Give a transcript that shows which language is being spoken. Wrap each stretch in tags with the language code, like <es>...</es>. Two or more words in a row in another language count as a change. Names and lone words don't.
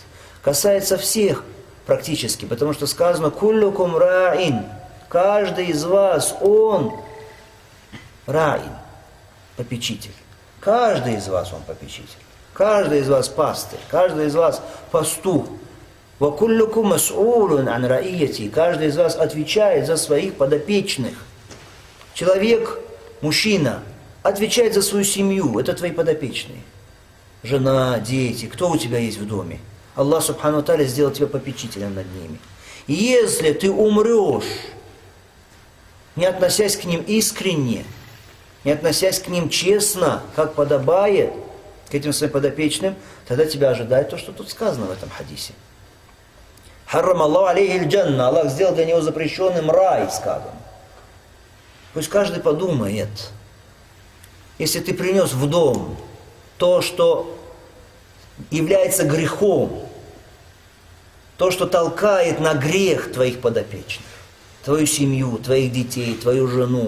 <ru>Касается всех практически, потому что сказано</ru> <ar>«كلكم راع».</ar> <ru>Каждый из вас, он раин, попечитель. Каждый из вас, он попечитель. Каждый из вас пастырь. Каждый из вас пастух.</ru> <ar>وكلكم مسؤول عن رعيته.</ar> <ru>Каждый из вас отвечает за своих подопечных. Человек, мужчина, отвечает за свою семью. Это твои подопечные. Жена, дети. Кто у тебя есть в доме?</ru> <ar>الله سبحانه وتعالى</ar> <ru>сделал тебя попечителем над ними. И если ты умрешь, не относясь к ним искренне, не относясь к ним честно, как подобает, к этим своим подопечным, тогда тебя ожидает то, что тут сказано в этом хадисе.</ru> <ar>حرم الله عليه الجنة.</ar> <ru>Аллах сделал для него запрещенным рай, сказано. Пусть каждый подумает, если ты принес в дом то, что является грехом, то, что толкает на грех твоих подопечных, твою семью, твоих детей, твою жену.</ru>